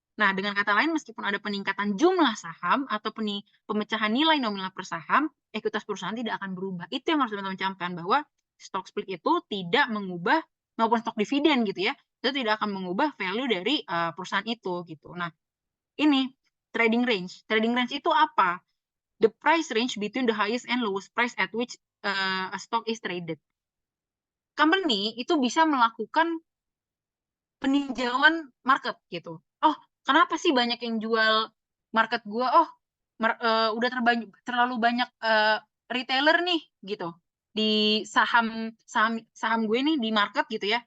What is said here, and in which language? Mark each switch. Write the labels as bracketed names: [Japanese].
[Indonesian] Nah, dengan kata lain, meskipun ada peningkatan jumlah saham atau pemecahan nilai nominal per saham, ekuitas perusahaan tidak akan berubah. Itu yang harus teman-teman camkan, bahwa stock split itu tidak mengubah, maupun stock dividen gitu ya, itu tidak akan mengubah value dari perusahaan itu gitu. Nah, ini trading range. Trading range itu apa? [English] The price range between the highest and lowest price at which a stock is traded. [Indonesian] Company itu bisa melakukan peninjauan market gitu. Oh, kenapa sih banyak yang jual market gua? Oh, udah terlalu banyak retailer nih gitu di saham gue nih di market gitu ya.